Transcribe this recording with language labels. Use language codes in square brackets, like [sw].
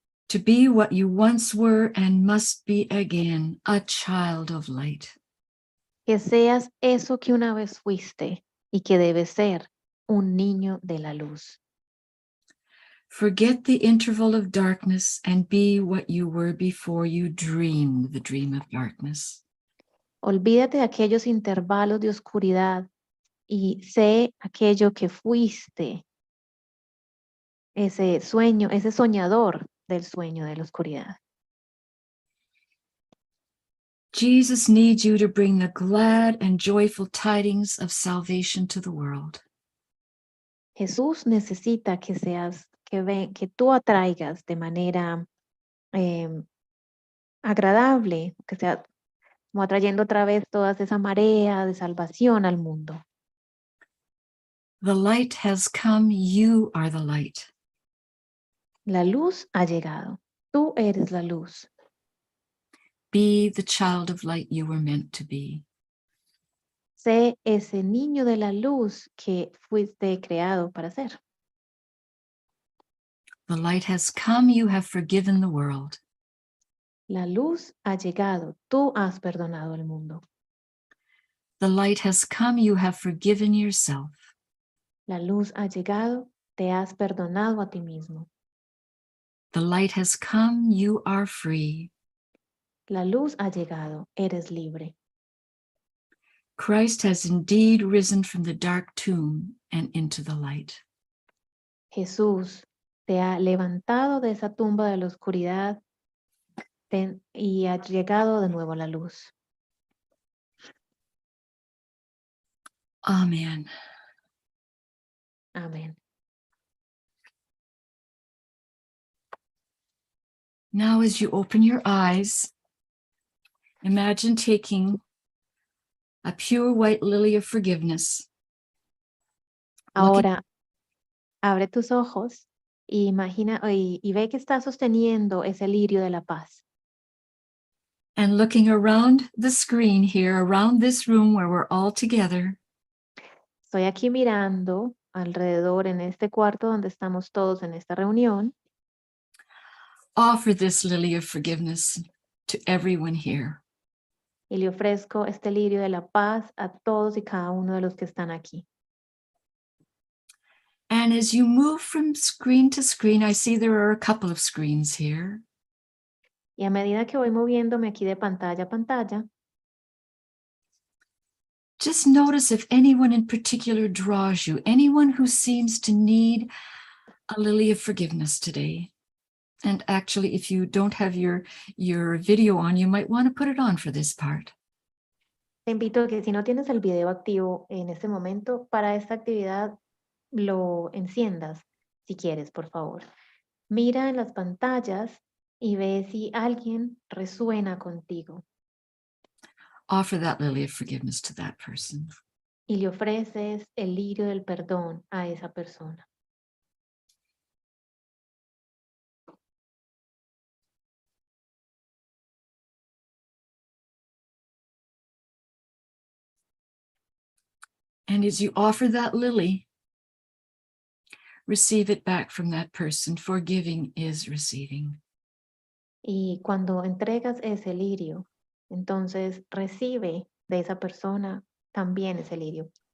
[en] To be what you once were and must be again, a child of light. [es] Que seas eso que una vez fuiste y que debes ser, un niño de la luz. [en] Forget the interval of darkness and be what you were before you dreamed the dream of darkness. [es] Olvídate de aquellos intervalos de oscuridad y sé aquello que fuiste, ese sueño, ese soñador del sueño de la oscuridad. [en] Jesus needs you to bring the glad and joyful tidings of salvation to the world. [es] Jesús necesita que que tú atraigas de manera agradable, que sea como atrayendo otra vez toda esa marea de salvación al mundo. [en] The light has come, you are the light. [es] La luz ha llegado, tú eres la luz. [en] Be the child of light you were meant to be. [es] Sé ese niño de la luz que fuiste creado para ser. [en] The light has come, you have forgiven the world. [es] La luz ha llegado, tú has perdonado al mundo. [en] The light has come, you have forgiven yourself. [es] La luz ha llegado, te has perdonado a ti mismo. [en] The light has come, you are free. [es] La luz ha llegado, eres libre. [en] Christ has indeed risen from the dark tomb and into the light. [es] Jesús te ha levantado de esa tumba de la oscuridad y ha llegado de nuevo a la luz. [en] Amen. [es] Amén. [en] Now, as you open your eyes, imagine taking a pure white lily of forgiveness. [es] Ahora, abre tus ojos y imagina y ve que estás sosteniendo ese lirio de la paz. [en] And looking around the screen here, around this room where we're all together. [es] Estoy aquí mirando alrededor en este cuarto donde estamos todos en esta reunión. [en] Offer this lily of forgiveness to everyone here. [es] Y le ofrezco este lirio de la paz a todos y cada uno de los que están aquí. [en] And as you move from screen to screen, I see there are a couple of screens here. [es] Y a medida que voy moviéndome aquí de pantalla a pantalla, [en] just notice if anyone in particular draws you, anyone who seems to need a lily of forgiveness today. And actually, if you don't have your video on, you might want to put it on for this part. [es] te invito a que si no tienes el video activo en este momento, para esta actividad lo enciendas, si quieres, por favor. Mira en las pantallas y ve si alguien resuena contigo. [en] Offer that lily of forgiveness to that person. [es] Y le ofreces el lirio del perdón a esa persona. [en] And as you offer that lily, receive it back from that person. Forgiving is receiving. [es] Y cuando entregas ese lirio, entonces recibe de esa persona también ese lirio.